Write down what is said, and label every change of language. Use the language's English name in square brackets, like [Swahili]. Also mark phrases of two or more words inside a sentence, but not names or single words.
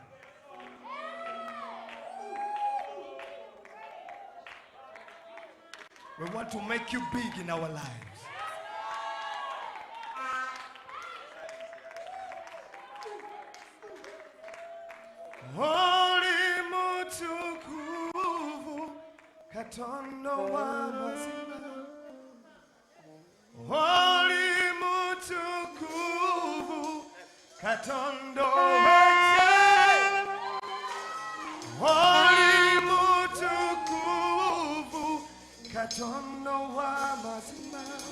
[English] We want to make you big in our lives. [Ganda] Holy mutukufu katondo wa mazima. Holy mutukufu katondo weche. Holy mutukufu katondo wa mazima.